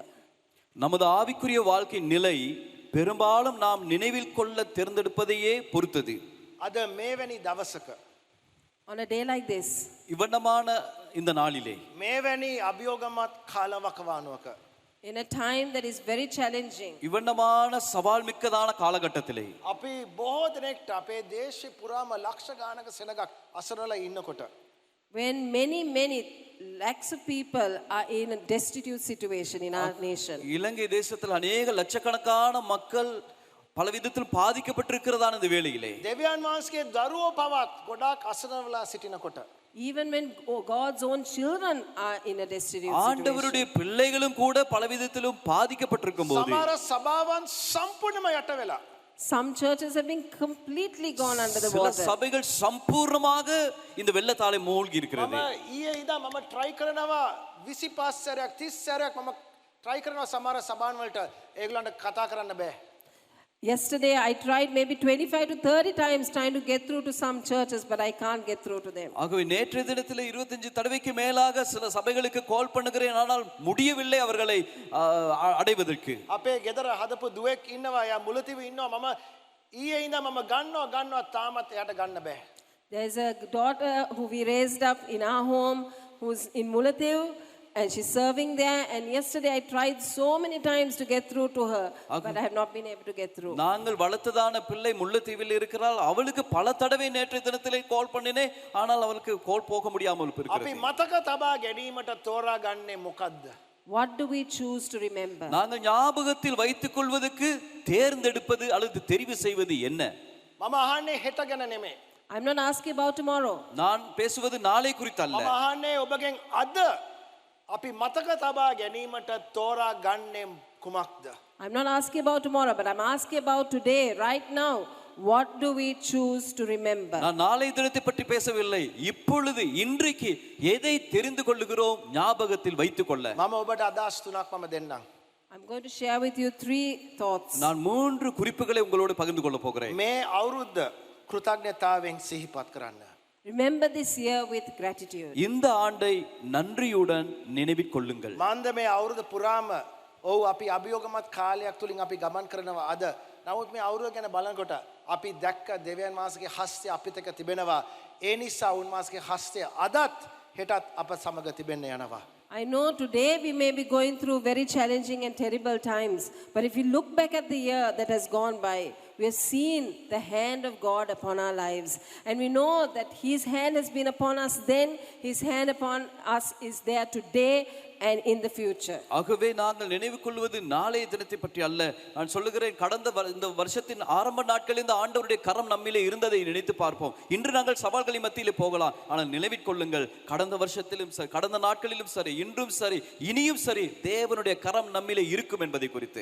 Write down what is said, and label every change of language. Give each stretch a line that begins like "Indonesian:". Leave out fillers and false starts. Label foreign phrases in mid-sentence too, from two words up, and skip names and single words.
Tamil: நமது ஆவிக்குரிய வாழ்க்கையின் நிலை பெரும்பாலும் நாம் நினைவில் கொள்ள தேர்ந்தெடுப்பதையே பொறுத்தது.
Sinhala: අද මේවැනි දවසක
English: On a day like this,
Tamil: இவ்வண்ணமான இந்த நாளிலே,
Sinhala: මේවැනි අභියෝගමත් කාලවකවානුවක
English: in a time that is very challenging,
Tamil: இவ்வண்ணமான சவால் மிக்கதான காலகட்டத்திலே
Sinhala: අපි බොහෝ දෙනෙක්ට අපේ දේශේ පුරාම ලක්ෂ ගානක සෙනගක් අසරල ඉන්නකොට
English: when many lakhs of people are in a destitute situation in our nation,
Tamil: இலங்கை தேசத்தில் அநேக லட்சக்கணக்கான மக்கள் பல விதத்தில் பாதிக்கப்பட்டிருக்கிறதான இந்த வேளையிலே,
Sinhala: දෙවියන් වහන්සේගේ දරුවෝ පවත් ගොඩාක් අසරණවලා සිටිනකොට
English: even when God's own children are in a destitute situation,
Tamil: ஆண்டவருடைய பிள்ளைகளும் கூட பல விதத்திலும் பாதிக்கப்பட்டிருக்கும் போது
Sinhala: සමහර සභාවන් සම්පූර්ණයෙන්ම යට වෙලා
English: some churches have been completely gone under the
Tamil: சில
English: water.
Tamil: சபைகள் சம்பூர்ணமாக இந்த வெள்ளத்தாலே மூழ்கி இருக்கிறது.
Sinhala: මම ඊයේ ඉඳන් මම try කරනවා 25 සැරයක් 30 සැරයක් මම try කරනවා සමහර සභාන් වලට ඒගොල්ලන්ට කතා කරන්න බෑ.
English: Yesterday I tried maybe 25 to 30 times trying to get through to some churches, but I can't get through to them.
Tamil: ஆகவே நேற்றைய தினத்தில் 25 தடவைக்கு மேலாக சில சபைகளுக்கு கால் பண்ணுகிறேன், ஆனால் முடியவில்லை அவர்களை அடைவதற்கு.
Sinhala: අපේ ගෙදර හදපු දුවෙක් ඉන්නවා යා මුලතිව ඉන්නවා මම ඊයේ ඉඳන් මම ගන්නවා තාමත් එයාට ගන්න බෑ.
English: There's a daughter who we raised up in our home who's in Mullatiu and she's serving there, and yesterday I tried so many times to get through to her, but I have not been able to get through.
Tamil: நாங்கள் வளர்த்ததான பிள்ளை முல்லைத்தீவில் இருக்கிறாள், அவளுக்கு பல தடவை நேற்றைய தினத்திலே கால் பண்ணினேன், ஆனால் அவளுக்கு கால் போக முடியாமல்
Sinhala: අපි
Tamil: இருக்கிறது.
Sinhala: මතක තබා ගැනීමට තෝරා ගන්නේ මොකද්ද?
English: What do we choose to remember?
Tamil: நாங்கள் ஞாபகத்தில் வைத்துக் கொள்வதற்கு தேர்ந்தெடுப்பது அல்லது தெரிவு செய்வது என்ன?
Sinhala: මම අහන්නේ හෙට ගැන නෙමෙයි.
English: I'm not asking about tomorrow.
Tamil: நான் பேசுவது நாளை குறித்தல்ல.
Sinhala: මම අහන්නේ ඔබගෙන් අද අපි මතක තබා ගැනීමට තෝරා ගන්නේ කුමක්ද?
English: I'm not asking about tomorrow, but I'm asking about today, right now. What do we choose to remember?
Tamil: நான் நாளை தினத்தை பற்றி பேசவில்லை, இப்பொழுது இன்றைக்கு எதை தெரிந்து கொள்ளுகிறோம் ஞாபகத்தில் வைத்துக் கொள்ள.
Sinhala: මම ඔබට අදහස් තුනක් මම දෙන්නම්.
English: I'm going to share with you 3 thoughts.
Tamil: நான் 3 குறிப்புகளை உங்களோடு பகிர்ந்து கொள்ள போகிறேன்.
Sinhala: මේ අවුරුද්ද කෘතඥතාවෙන් සිහිපත් කරන්න.
English: Remember this year with gratitude.
Tamil: இந்த ஆண்டை நன்றியுடன் நினைவில் கொள்ளுங்கள்.
Sinhala: මන්ද මේ අවුරුද්ද පුරාම ඔව් අපි අභියෝගමත් කාලයක් තුලින් අපි ගමන් කරනවා අද. නමුත් මේ අවුරුද්ද ගැන බලනකොට අපි දැක්ක දෙවියන් වහන්සේගේ හස්තය අපිට එක්ක තිබෙනවා. ඒ නිසා උන්වහන්සේගේ හස්තය අදත් හෙටත් අප සමග තිබෙන්න යනවා.
English: I know today we may be going through very challenging and terrible times, but if you look back at the year that has gone by, we have seen the hand of God upon our lives. And we know that His hand has been upon us then, His hand upon us is there today and in the future.
Tamil: ஆகவே நாங்கள் நினைவு கொள்வது நாளைய தினத்தை பற்றி அல்ல. நான் சொல்லுகிறேன், கடந்த இந்த வருஷத்தின் ஆரம்ப நாட்களில் இந்த ஆண்டவருடைய கரம் நம்மிலே இருந்ததை நினைத்து பார்ப்போம். இன்று நாங்கள் சவால்களின் மத்தியிலே போகலாம், ஆனால் நினைவில் கொள்ளுங்கள், கடந்த வருஷத்திலும் சரி, கடந்த நாட்களிலும் சரி, இன்றும் சரி, இனியும் சரி, தேவனுடைய கரம் நம்மிலே இருக்கும் என்பதை குறித்து.